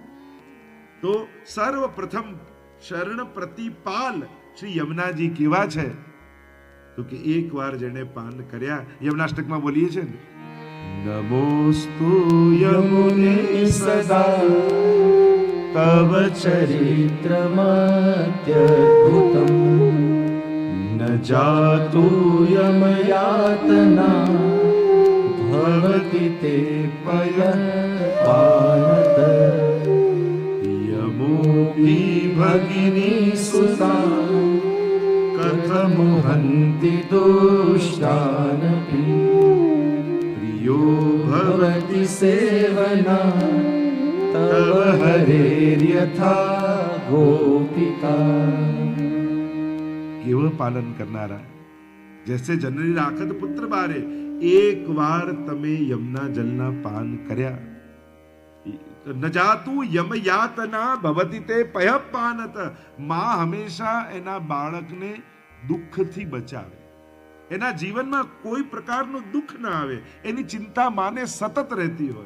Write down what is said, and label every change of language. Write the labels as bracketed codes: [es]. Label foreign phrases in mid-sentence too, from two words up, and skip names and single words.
[gu] તો સર્વપ્રથમ શરણ પ્રતિપાલ શ્રી યમુનાજી કેવા છે? તો કે એકવાર જેને પાન કર્યા, યમુનાષ્ટકમાં બોલીએ છે ને, [sa] નમોસ્તુ યમુને સદા कवचरित्रमत्यद्भुतम् न जातु यमयातना भवति ते पयःपानत यमोऽपि भगिनी सुता कथं हन्ति दुष्टानपि प्रियो भवति सेवना तव हरेर्यथा गोपिका. [gu] કેવું પાલન કરનારા, [bra] જૈસે જનની રાખત પુત્ર બારે. [gu] એક વાર તમે યમના જલના પાન કર્યા, [sa] ન જાતું યમ યાતના ભવતિ તે પયઃપાનત. [gu] માં હંમેશા એના બાળકને દુઃખથી બચાવે, એના જીવનમાં કોઈ પ્રકારનું દુઃખ ના આવે, એની ચિંતા માને સતત રહેતી હોય.